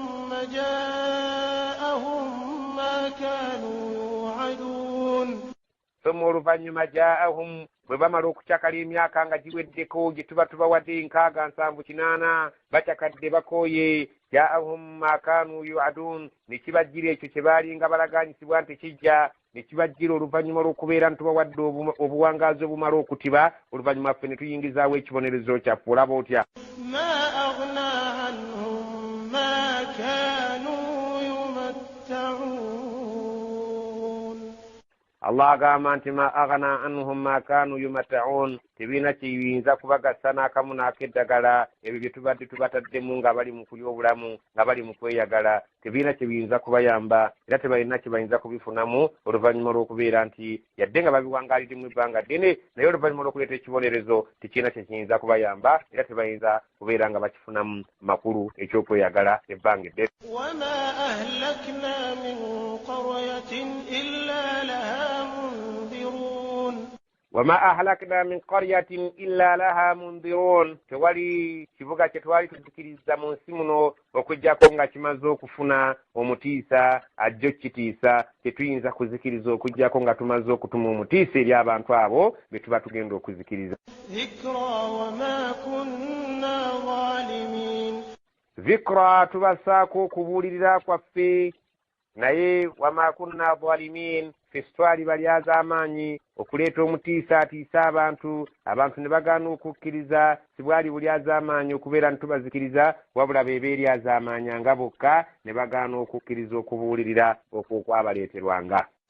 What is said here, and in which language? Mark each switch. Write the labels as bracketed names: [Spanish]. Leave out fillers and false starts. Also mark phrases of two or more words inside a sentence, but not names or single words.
[Ganda] ثم oluvannyuma jaahum bwe bamala okucakala emyaka nga giweddeko gye tuba tubawadde 678 bacakadde bakooye [Arabic] جاءهم ما كانوا يوعدون [Ganda] ne kibajjira ekyo kye baali nga balaganyisibwa nti kijja ne kibajjira oluvannyuma lw'okubeera ntubawadde obuwangaazi obumala okutiba oluvannyuma ffe ne tuyingizaawo ekibonerezo kyaffe olaba otya Allah agamba nti [Arabic] ما أغنى عنهم ما كانوا يمتعون [Ganda] tebiina kiyinza kubagasa n'akamu n'akeddagala ebyo bye tubadde tubataddemu nga bali mu kulya obulamu nga bali mu kweyagala tebiina kye biyinza kubayamba era tebalina kye bayinza kubifunamu oluvannyuma lw'okubeera nti yadde nga babiwangaalidde mu ebbanga ddene naye oluvannyuma lw'okuleeta ekibonerezo tekiina kye kiyinza kubayamba era tebayinza kubeera nga bakifunamu makulu ekyokweyagala ebbanga eddene [Arabic] وما أهلكنا من قرية إلا لها منذرون [Ganda] tewali kibuga kye twali tuzikiriza mu nsi muno okujjako nga kimaze okufuna omutiisa ajjo kitiisa tetuyinza kuzikiriza okujjako nga tumaze okutuma omutiisa eri abantu abo be tuba tugenda okuzikiriza zikra tubasaako okubuulirira kwaffe naye [Arabic] وما كنا ظالمين [Ganda] ffe twali balyaza amaanyi okuleeta omutiisa atiisa abantu ne bagaana okukkiriza sibwali bulyaza amaanyi okubeera ntubazikiriza wabula be beeryaza amaanyi nga bokka ne bagaana okukkiriza okubuulirira okwo kwabaleeterwanga